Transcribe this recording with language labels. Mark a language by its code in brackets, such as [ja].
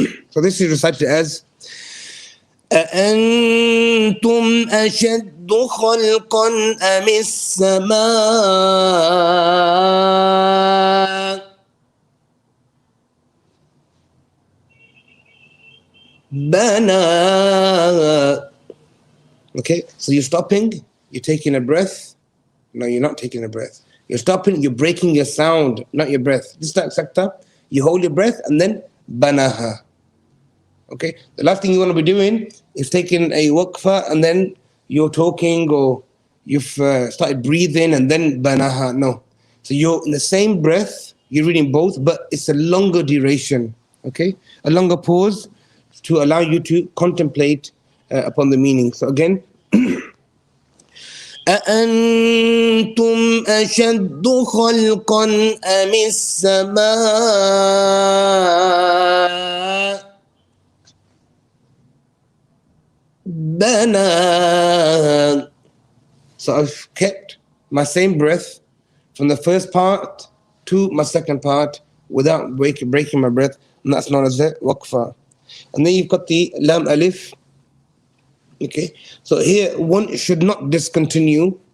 [en] So this is recited as [ar] أأنتم أشد خلقا أم السماء بناها. [en] Okay, so you're stopping, you're taking a breath. No, you're not taking a breath. You're stopping, you're breaking your sound, not your breath. This is sakta. You hold your breath and then banaha. Okay, the last thing you want to be doing is taking a waqfa and then you're talking or you've started breathing and then banaha. No. So you're in the same breath, you're reading both, but it's a longer duration. Okay, a longer pause to allow you to contemplate upon the meaning. So again, [ar] أأنتم أشد خلقا أم السماء بناها. [en] So I've kept my same breath from the first part to my second part without breaking my breath, and that's known as the waqfa. And then you've got the Lam Alif. Okay, so here one should not discontinue.